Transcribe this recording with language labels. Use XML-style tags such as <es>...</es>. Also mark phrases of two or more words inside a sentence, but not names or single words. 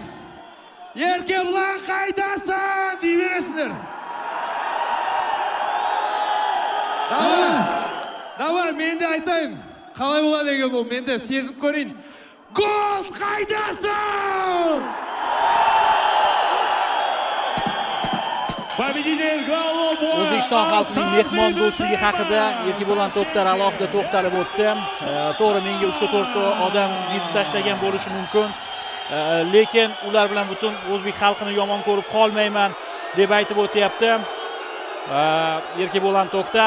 <kk>Еркебулан қайдасың дей бересіңдер. Давай, мен де айтайын. Қалай болады екен бұл, мен де сезіп көрейін. Гол қайдасың!</kk> <uz>O'zbekiston xalqining mehmon do'stligi haqida Erkebulan To'xtar alohida to'xtalib o'tdi. To'g'ri, menga 3-4 odam yezib tashlagan bo'lishi mumkin, lekin ular bilan butun o'zbek xalqini yomon ko'rib qolmayman deb aytib o'tyapti Erkebulan To'xtar.</uz>